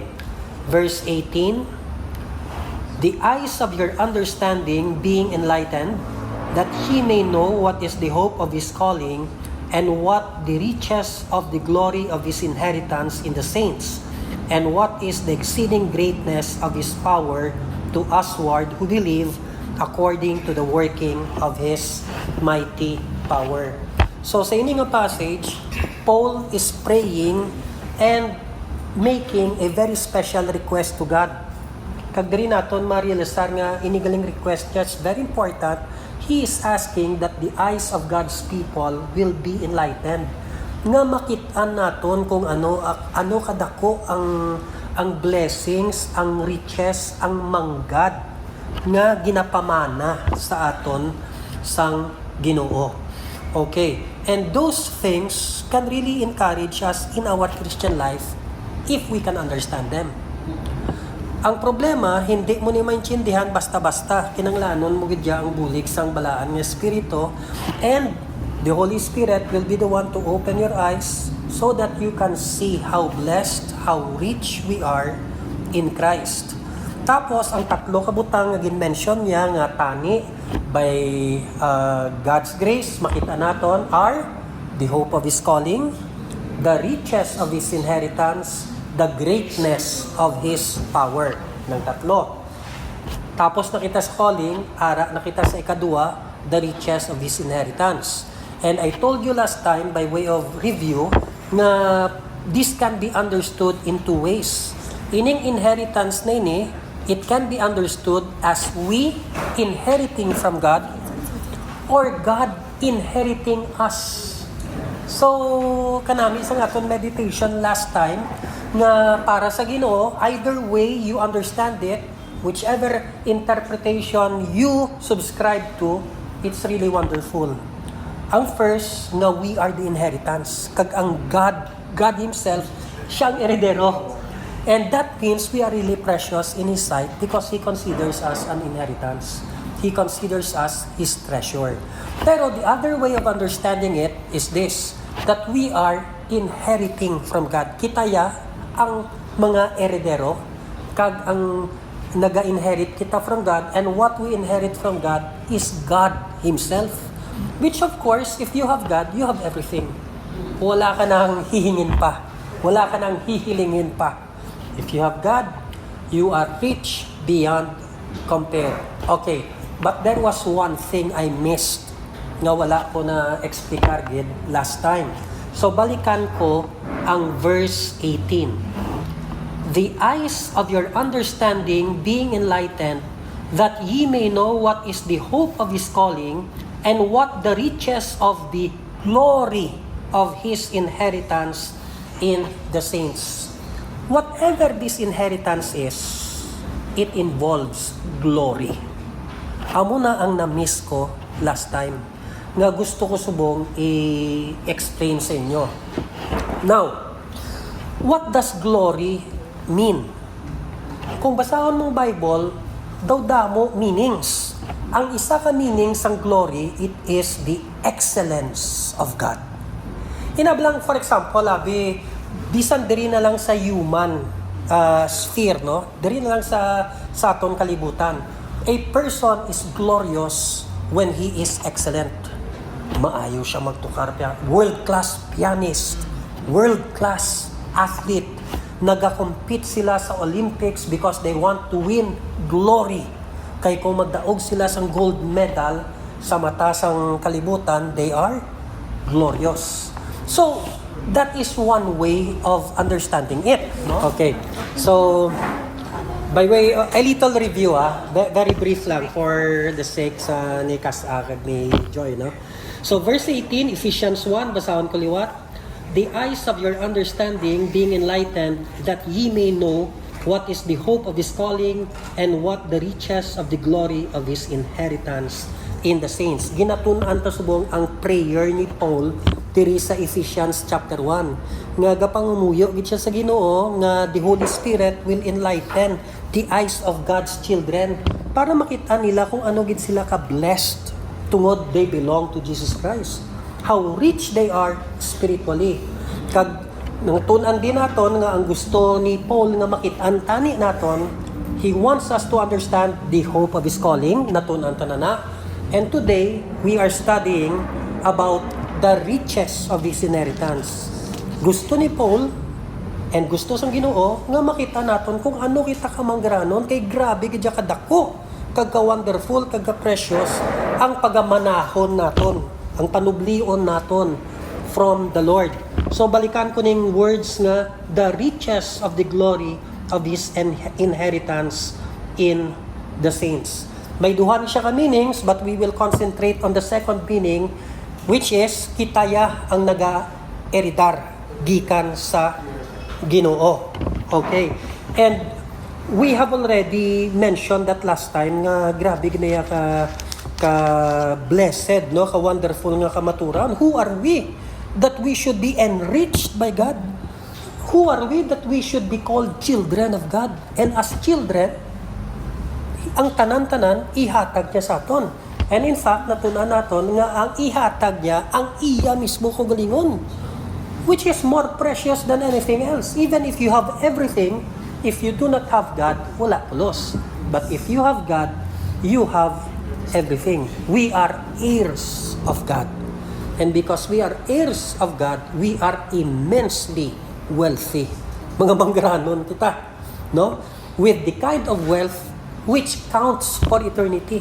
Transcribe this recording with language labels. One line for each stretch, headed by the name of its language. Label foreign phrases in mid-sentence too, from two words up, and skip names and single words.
English: Verse 18, the eyes of your understanding being enlightened, that ye may know what is the hope of His calling, and what the riches of the glory of His inheritance in the saints, and what is the exceeding greatness of His power to usward who believe, according to the working of His mighty power. So
Hiligaynon: sa ini nga
English: passage, Paul is praying and making a very special request to God.
Hiligaynon: Kag diri naton ma-realisar nga inigaling request niya,
English: it's very important. He is asking that the eyes of God's people will be enlightened.
Hiligaynon: Nga makitaan naton kung ano kadako ang blessings, ang riches, ang manggad nga ginapamana sa aton sang Ginoo.
English: Okay. And those things can really encourage us in our Christian life if we can understand them.
Filipino: Ang problema, hindi mo ni maintindihan basta-basta.
Hiligaynon: Kinanglanon mo gidya ang bulig sang balaan ng Espiritu,
English: and the Holy Spirit will be the one to open your eyes so that you can see how blessed, how rich we are in Christ.
Hiligaynon: Tapos, ang tatlo kabutang nga gin-mention niya nga tani
English: by God's grace,
Hiligaynon: makita naton
English: are the hope of His calling, the riches of His inheritance, the greatness of His power,
Hiligaynon: ng tatlo. Tapos nakita sa calling, nakita sa ikadua,
English: the riches of His inheritance. And I told you last time, by way of review, na this can be understood in two ways.
Hiligaynon: Ining inheritance na ini,
English: it can be understood as we inheriting from God, or God inheriting us. So,
Hiligaynon: kanami sa aton meditation last time, nga para sa Ginoo,
English: either way you understand it, whichever interpretation you subscribe to, it's really wonderful. Ang first, nga we are the inheritance.
Hiligaynon: Kag ang God Himself, siyang eredero.
English: And that means we are really precious in His sight because He considers us an inheritance. He considers us His treasure. Pero the other way of understanding it is this, that we are inheriting from God.
Hiligaynon: Kitaya ang mga eredero, kag ang naga-inherit kita
English: from God, and what we inherit from God is God Himself. Which of course, if you have God, you have everything.
Filipino: Wala ka nang hihingin pa. Wala ka nang hihilingin pa.
English: If you have God, you are rich beyond compare. Okay, but there was one thing I missed
Hiligaynon: nga wala ko na explicar gid
English: last time.
Hiligaynon: So balikan ko ang verse 18.
English: The eyes of your understanding being enlightened, that ye may know what is the hope of His calling, and what the riches of the glory of His inheritance in the saints. Whatever this inheritance is, it involves glory.
Hiligaynon: Amo na ang na-miss ko last time, nga gusto ko subong i-explain sa inyo.
English: Now, what does glory mean?
Hiligaynon: Kung basahon mong Bible, daw damo meanings. Ang isa ka meaning sang glory,
English: it is the excellence of God.
Hiligaynon: Inablang,
English: for example,
Hiligaynon: bisan diri na lang sa
English: human sphere,
Hiligaynon: no? Diri na lang sa aton kalibutan.
English: A person is glorious when he is excellent.
Hiligaynon: Maayo siya magtukar,
English: world-class pianist, world-class athlete. Nagakompete sila sa Olympics because they want to win glory.
Hiligaynon: Kay kung magdaog sila sang
English: gold medal
Hiligaynon: sa mata sang kalibutan,
English: they are glorious. So, that is one way of understanding it. No? Okay. So, By way, a little review very brief lang for the sake
Hiligaynon: sa ni Kasagag ni
English: Joy, no?
Hiligaynon: So verse 18, Ephesians 1, basahon ko liwat.
English: The eyes of your understanding being enlightened, that ye may know what is the hope of His calling and what the riches of the glory of His inheritance in the saints.
Hiligaynon: Ginatun-an ta subong ang prayer ni Paul diri sa Ephesians chapter 1. Nga gapangumuyo gid siya sa Ginoo nga
English: the Holy Spirit will enlighten the eyes of God's children
Hiligaynon: para makita nila kung ano gid sila ka-blessed tungod
English: they belong to Jesus Christ. How rich they are spiritually.
Hiligaynon: Kag nang tun-an din naton nga ang gusto ni Paul nga makit-an tani naton,
English: he wants us to understand the hope of his calling,
Hiligaynon: natun-an tanana.
English: And today we are studying about the riches of his inheritance.
Hiligaynon: Gusto ni Paul and gusto sang Ginoo nga makita naton kung ano kita ka manggaranon kay grabe gid ka dako, kag ka wonderful, kag ka precious ang pagamanahon naton, ang panublion naton
English: from the Lord.
Hiligaynon: So balikan ko ning
English: words nga the riches of the glory of His inheritance in the saints.
Hiligaynon: May duha siya ka
English: meanings, but we will concentrate on the second meaning, which is
Hiligaynon: kitaya ang naga-eridar gikan sa Ginoo.
English: Okay. And we have already mentioned that last time
Hiligaynon: nga grabe ginaya ka blessed, no, ka wonderful nga kamaturan.
English: Who are we that we should be enriched by God? Who are we that we should be called children of God? And as children,
Hiligaynon: ang tanan-tanan ihatag niya sa aton.
English: And in fact,
Hiligaynon: natunan naton nga ang ihatag niya ang iya mismo kung galingon,
English: which is more precious than anything else. Even if you have everything, if you do not have God,
Hiligaynon: wala pulos.
English: But if you have God, you have everything. We are heirs of God. And because we are heirs of God, we are immensely wealthy.
Hiligaynon: Mga manggaranon kita, no?
English: With the kind of wealth which counts for eternity.